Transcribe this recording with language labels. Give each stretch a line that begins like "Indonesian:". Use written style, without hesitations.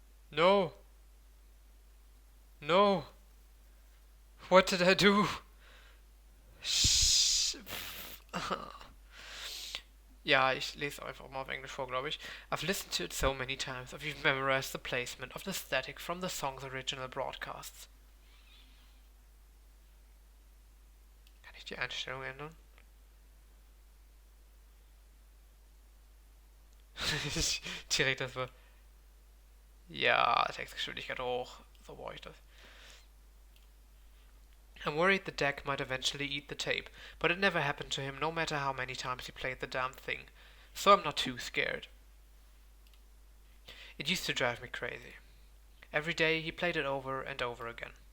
English: No! No! What did I do?
German: Ja, ich lese einfach mal auf Englisch vor, glaube ich.
English: I've listened to it so many times, I've even memorized the placement of the static from the song's original broadcasts.
German: Kann ich die Einstellung ändern? Direkt das war. Ja, Textgeschwindigkeit hoch. So brauche ich das.
English: I'm worried the deck might eventually eat the tape, but it never happened to him no matter how many times he played the damn thing. So I'm not too scared. It used to drive me crazy. Every day he played it over and over again.